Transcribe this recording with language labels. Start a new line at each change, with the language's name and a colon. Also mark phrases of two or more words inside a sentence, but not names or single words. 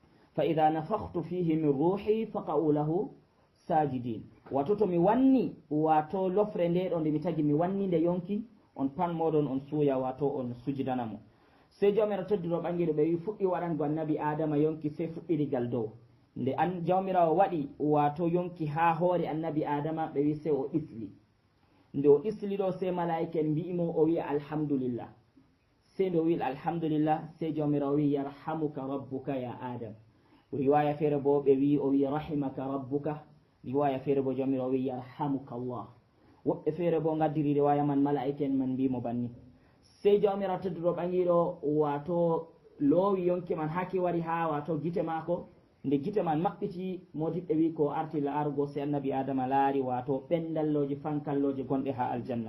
Arabic: فإذا نفخت فيه من روحي فقعوا له ساجدين.
Fula: Wato to mi wanni wato lofre nde ɗo nde mi tagi mi wanni nde yonki on pan moɗon on suuya wato on sujidanamo. Sey jawmirawo tedduɗo ɓangiɗo ɓe wi fuɗɗi waɗango annabi adama yonki sey fuɗɗirigal dow nde an jawmirawo waɗi wato yonki ha hoore annabi adama ɓe wi sey o ɗisli. Nde o ɗisli ɗo sey malaika en mbi'imo o wiya alhamdulillah. Sey nde o wi alhamdulillah sey jawmirawo wi
Arabic: يرحمك ربك يا آدم.
Fula: Riwaya feere bo ɓe wi o wi
Arabic: رحمك ربك.
Fula: Riwaya feere bo jawmirawo wi
Arabic: يرحمك الله.
Fula: Woɓɓe feere bo ngaddiri riwaya man malaika en man mbimo banni. Sey jawmirawo tedduɗo ɓangiɗo wato loowi yonki man haki wari ha wato gite maako. Nde gite man maɓɓiti modiɓɓe wi ko arti laarugo sey annabi adama laari wato ɓendalloji fankalloji gonɗe ha aljanna.